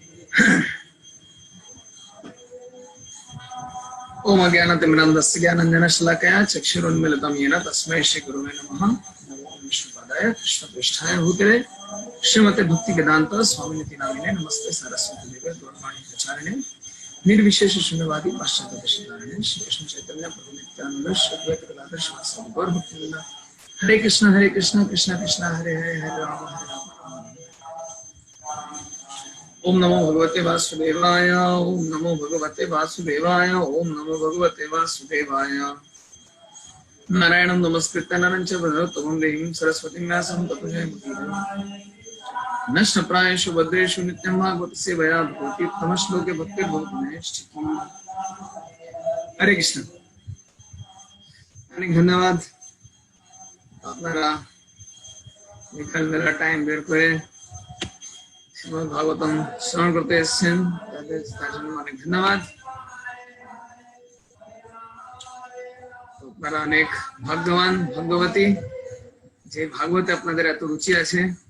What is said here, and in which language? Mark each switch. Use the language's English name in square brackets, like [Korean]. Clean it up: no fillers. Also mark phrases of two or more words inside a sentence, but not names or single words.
[Sanskrit] ओम अज्ञानतिमिरन्धस्य ज्ञानाञ्जनशलाकया चक्षुरुन्मीलितं येन तस्मै श्रीगुरुवे नमः। नमो विष्णुपादाय कृष्णप्रेष्ठाय भूतले श्रीमते भक्तिवेदान्त स्वामिनिति नामिने नमस्ते सरस्वती देवे गौरवाणी प्रचारिणे निर्विशेष शून्यवादी पाश्चात्य देशधारिणे श्री कृष्ण चैतन्य प्रभु नित्यानंद श्री अद्वैत गदाधर श्रीवासादि गौर भक्तवृंद। हरे कृष्ण कृष्ण कृष्ण हरे हरे हरे राम हरे राम। ओम नमो भगवते वासुदेवाय। ओम नमो भगवते वासुदेवाय। ओम नमो भगवते वासुदेवाय। नारायणं नमस्कृत्य नरं चैव नरोत्तमं देवीं सरस्वतीं व्यासं ततो जयमुदीरये। नष्टप्रायेषु भद्रेषु नित्यं भागवत सेवया भवति उत्तमश्लोके भक्तिर्भवति नैष्ठिकी। हरे कृष्ण। [Bangla] অনেক ধন্যবাদ আপনারা বিকালবেলা টাইম বের করে শ্রীমদ্ ভাগবতম শ্রবণ করতে এসেছেন, তার জন্য অনেক ধন্যবাদ। আপনারা অনেক ভাগ্যবান ভাগ্যবতী যে ভাগবতে আপনাদের এত রুচি আছে।